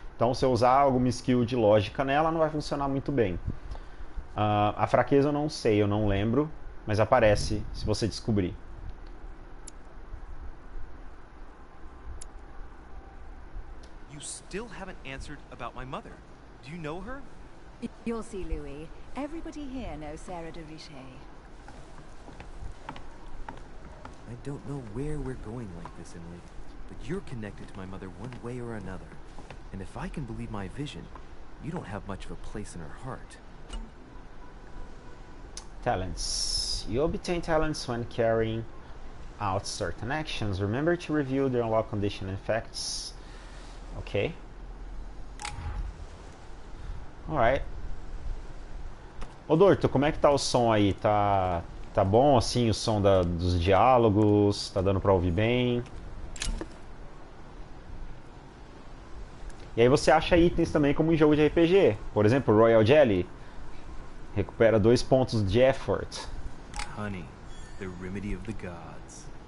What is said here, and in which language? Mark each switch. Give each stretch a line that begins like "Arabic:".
Portuguese: Então, se eu usar alguma skill de lógica nela, não vai funcionar muito bem. A fraqueza eu não sei, eu não lembro, mas aparece se você descobrir.
English: You still haven't answered about my mother. Do you know her? You'll see, Louis. Everybody here knows Sarah de Richet. I don't know where we're going like this, Emily, but you're connected to my mother one way or another. And if I can believe my vision, you don't have much of a place in her heart. Talents. You obtain talents when carrying out certain actions. Remember to review the unlock condition and effects. Ok.
Portuguese: Alright. Ô Dorto, como é que tá o som aí? Tá bom assim o som dos diálogos? Tá dando pra ouvir bem? E aí você acha itens também como em jogo de RPG. Por exemplo, Royal Jelly. Recupera 2 pontos de effort.
English: Honey, the remedy of the gods.